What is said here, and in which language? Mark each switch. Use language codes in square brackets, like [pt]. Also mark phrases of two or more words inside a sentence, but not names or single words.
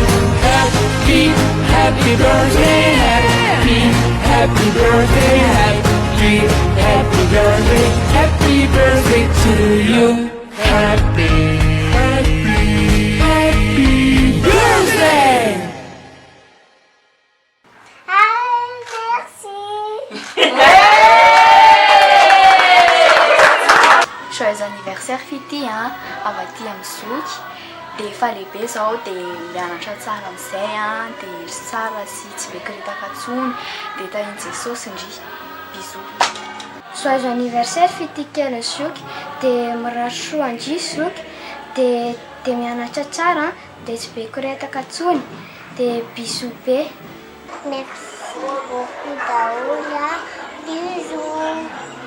[en] Happy birthday, happy birthday, happy birthday, happy birthday to you. Happy birthday! [fr] Joyeux anniversaire [mg] Fity avy aty amin'ny zoky dia efa lehibe zao dia mianatra tsara amin'izay dia ry tsara sy tsy bekiretaka intsony dia tahiny Jesosy indry. Bisous. [fr] Joyeux anniversaire [mg] Fity kely zoky dia mirary soa indry zoky dia mianatra tsara dia tsy bekiretaka intsony dia bisous be. [fr] Merci beaucoup Daoula. Bisous.